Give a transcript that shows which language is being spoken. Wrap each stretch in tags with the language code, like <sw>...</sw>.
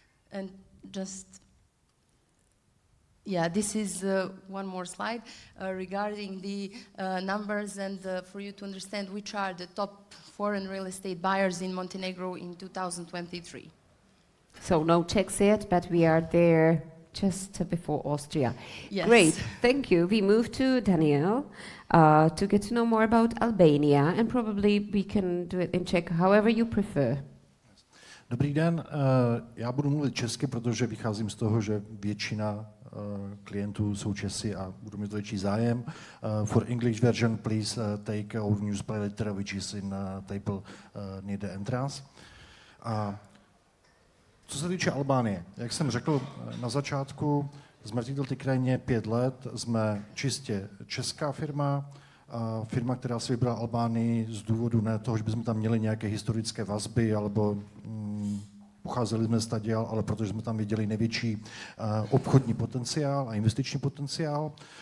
<en>And just, yeah, this is one more slide regarding the numbers, and for you to understand which are the top foreign real estate buyers in Montenegro in 2023. So no checks yet, but we are there just before Austria. Yes. Great, thank you. We move to Daniel to get to know more about Albania, and probably we can do it in Czech, however you prefer.</en> <cs>Dobrý den, já budu mluvit česky, protože vycházím z toho, že většina klientů jsou Česi a budu mít větší zájem.</cs> <en>For English version, please take our newsletter letter, which is in table near the entrance.</en> <cs>Co se týče Albánie, jak jsem řekl na začátku, jsme v té krajině 5 let, jsme čistě česká firma, firma, která si vybrala Albánii z důvodu ne toho, že bychom tam měli nějaké historické vazby, alebo pocházeli jsme z taděl, ale protože jsme tam viděli největší obchodní potenciál a investiční potenciál.</cs>